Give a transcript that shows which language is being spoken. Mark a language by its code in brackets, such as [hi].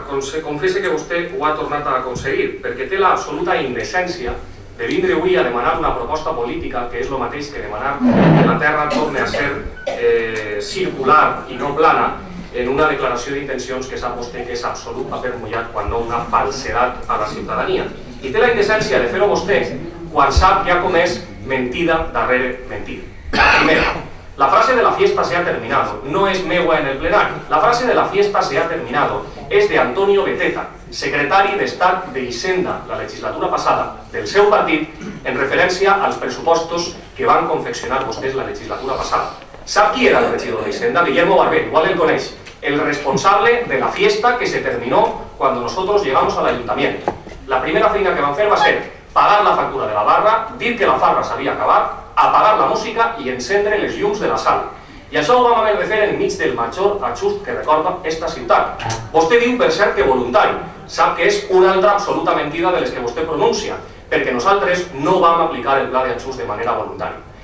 [ca] Confesse que vostè ho ha tornat a aconseguir, perquè té l'absoluta indecència de vindre avui a demanar una proposta política, que és el mateix que demanar que la Terra torni a ser circular i no plana, en una declaració d'intencions que sap vostè que és absolut paper mullat, quan no una falsedat a la ciutadania. I té la indecència de fer-ho vostè quan sap que ha comès mentida darrere mentida. Primera, la frase de [es] la fiesta se ha terminado [ca] no es meua en el plenari. La frase de [es] la fiesta se ha terminado [ca] es de Antonio Beteta, secretari d'Estat d'Hisenda la legislatura passada del seu partit, en referència als pressupostos que van confeccionar vostès la legislatura passada. ¿Sap qui era el regidor d'Hisenda? Guillermo Barber, igual el coneix. [es] El responsable de la fiesta que se terminó cuando nosotros llegamos al ayuntamiento. [ca] La primera feina que van fer va ser pagar la factura de la barra, dir que la farra s'havia acabat, apagar la música i encendre les llums de la sala. I això ho vam haver de fer enmig del major ajust que recorda esta ciutat. Vostè diu, per cert, que voluntari. Sap que és una altra absoluta mentida de les que vostè pronuncia, perquè nosaltres no vam aplicar el pla d'ajust de manera voluntària.